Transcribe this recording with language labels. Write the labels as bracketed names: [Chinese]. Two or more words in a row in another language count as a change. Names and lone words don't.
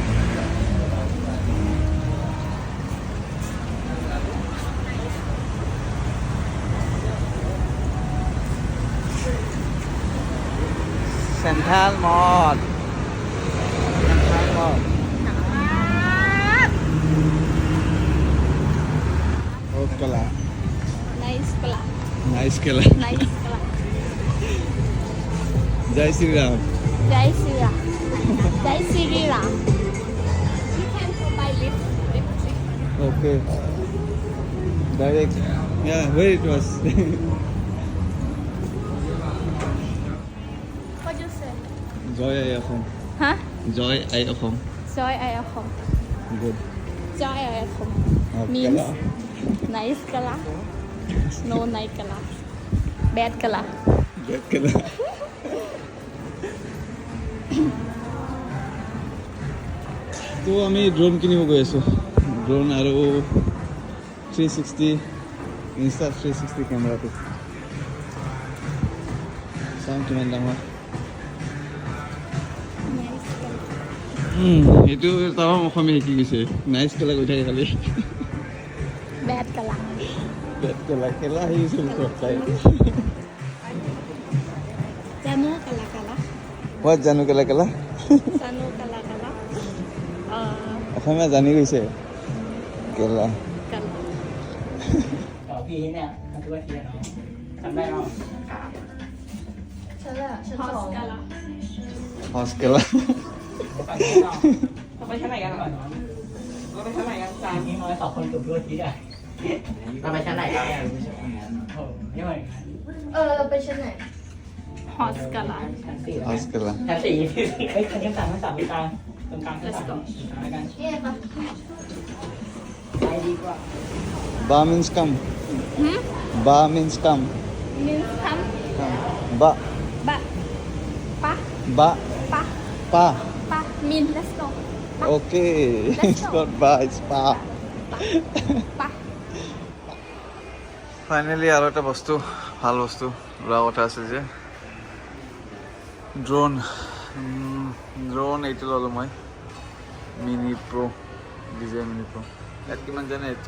[English] Central Mall. Central Mall. Oh, kala. Nice club. Nice kala. Nice club. [Hindi] Jai Sri Ram. Jai Sri Ram. Jai Sri Ram. [English] You can go buy lipstick. Okay. Direct. Yeah, where it was. What you say? Joy I home. Huh? Joy I home. Joy I at home. Good. Joy I at home. Oh, Means kala. nice color. No nice color. Bad color. Bad kala. [Assamese] তো আমি ড্ৰোন কিনিব গৈ আছোঁ ড্ৰোন আৰু 360 ইনষ্টা 360 কেমেৰাটো চাওঁ কিমান ডাঙৰ [English] Nice color. [Assamese] সেইটো তাৰ অসমীয়া শিকি গৈছে [English] nice kala [Assamese] কৈ থাকে খালি [English] Bad color. bad kala [Assamese] খেলা আহিছিল তাই [English] Janu color color. [Assamese] হোৱাট জানো কেলা কেলা [English] Janu color color. [Assamese] অসমীয়া জানি গৈছে কেলা [English] Color. [Thai] ต่อพี่เนี่ยมาช่วยเชียร์น้องทำได้เนาะ [English] Hot color. hot kala [Thai] ฝั่งนี้เนาะเราไปชั้นไหนกันก่อนเราไปชั้นไหนกันจานนี้น้อยสองคนกลุ่มด้วยทีได้เราไปชั้นไหนกันโอ้ยไม่เหมือนกัน เราไปชั้นไหน [English] Hot color. [Thai] ชั้นสี่ [English] hot kala [Thai] ชั้นสี่เฮ้ยชั้นนี้ชั้นสามตรงกลางชั้นสามกัน เนี่ยปะ ไปดีกว่า [English] บา means come Hmm? บา means come Means come. บา Ba. Pa. บา Pa. ป้า Pa. Mean let's go. Pa. Okay, it's not bar, it's spa. Pa. [Assamese] ফাইনেলি আৰু এটা বস্তু ভাল বস্তু লোৱা কথা আছে যে ড্ৰোন ড্ৰোন এইটো ল'লোঁ মই মিনি প্ৰ' ডিজাই মিনি প্ৰ' ইয়াত কিমান জানে